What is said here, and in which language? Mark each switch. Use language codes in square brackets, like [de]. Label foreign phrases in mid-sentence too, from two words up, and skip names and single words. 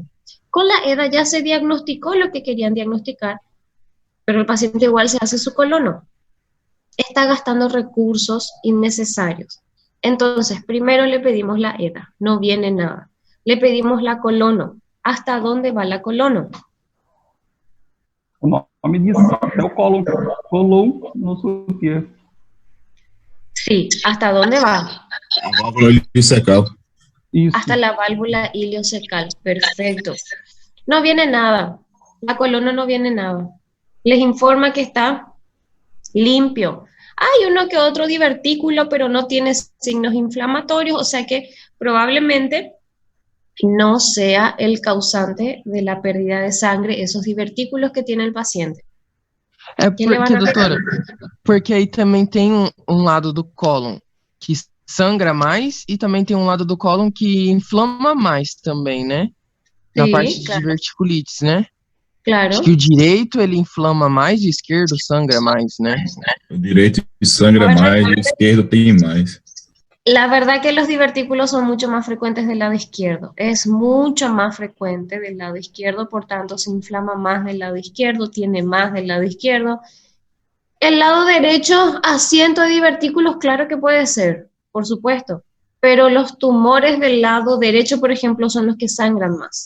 [es] Con la EDA ya se diagnosticó lo que querían diagnosticar, pero el paciente igual se hace su colono. Está gastando recursos innecesarios. Entonces, primero le pedimos la EDA, no viene nada. Le pedimos la colono. ¿Hasta dónde va la colono? [pt] O nome diz até o colonoscopia. [es] Sí, ¿hasta dónde va? [pt] A válvula ileocecal. Isso. [es] Hasta la válvula ileocecal. Perfecto. No viene nada. La colono no viene nada. Les informa que está limpio. Hay uno que otro divertículo, pero no tiene signos inflamatorios, o sea que probablemente no sea el causante de la pérdida de sangre, esos divertículos que tiene el paciente. [pt] é [es] ¿Qué le van [pt] porque, [es] a [pt] doutora, [es] pedir? [pt] porque aí também tem um lado do cólon que sangra mais e também tem um lado do cólon que inflama mais também, né? Na [es] Sí, [pt] parte de [es] claro, [pt] diverticulites, né? Acho [es] claro. [pt] que o direito ele inflama mais e o esquerdo sangra mais, né? O direito sangra mais, o esquerdo tem mais. [es] La verdad que los divertículos son mucho más frecuentes del lado izquierdo. Es mucho más frecuente del lado izquierdo, por tanto se inflama más del lado izquierdo, tiene más del lado izquierdo. El lado derecho, asiento de divertículos, claro que puede ser, por supuesto, pero los tumores del lado derecho, por ejemplo, son los que sangran más.